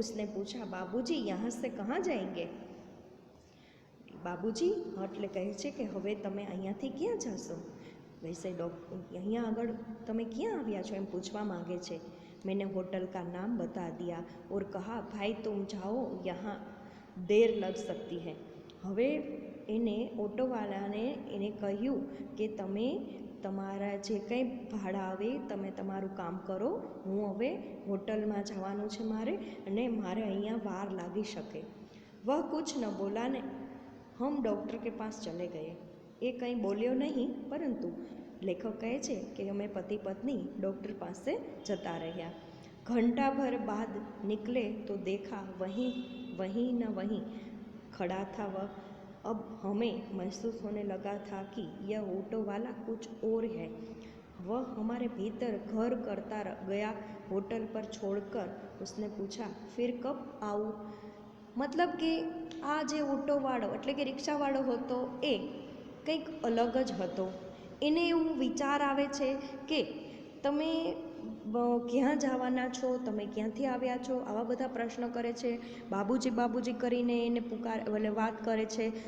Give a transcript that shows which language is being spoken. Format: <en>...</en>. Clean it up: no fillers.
<hi>उसने पूछा बाबूजी यहाँ से कहाँ जाएंगे।</hi> <gu>બાબુજી એટલે કહે છે કે હવે તમે અહીંયાથી ક્યાં જશો? વૈસે અહીંયા આગળ તમે ક્યાં આવ્યા છો એમ પૂછવા માગે છે।</gu> <hi>मैंने होटल का नाम बता दिया और कहा भाई तुम जाओ यहाँ देर लग सकती है।</hi> <gu>હવે એને ઓટોવાળાને એને કહ્યું કે તમે તમારા જે કંઈ ભાડા આવે તમે તમારું કામ કરો, હું હવે હોટલમાં જવાનું છે મારે અને મારે અહીંયા વાર લાગી શકે।</gu> <hi>वह कुछ न बोला ने हम डॉक्टर के पास चले गए।</hi> <gu>એ કંઈ બોલ્યો નહીં, પરંતુ લેખક કહે છે કે અમે પતિ પત્ની ડૉક્ટર પાસે જતા રહ્યા.</gu> <hi>घंटाभर बाद निकले तो देखा वहीं न वहीं खड़ा था वह. अब हमें महसूस होने लगा था कि यह ऑटो वाला कुछ और है. वह हमारे भीतर घर करता गया. होटल पर छोड़कर उसने पूछा, फिर कब आऊँ?</hi> <gu>મતલબ કે આ જે ઓટોવાળો એટલે કે રિક્ષાવાળો હતો એ કંઈક અલગ જ હતો. એને એવું વિચાર આવે છે કે તમે ક્યાં જવાના છો, તમે ક્યાંથી આવ્યા છો, આવા બધા પ્રશ્ન કરે છે. બાબુજી બાબુજી કરીને એને વાત કરે છે.</gu>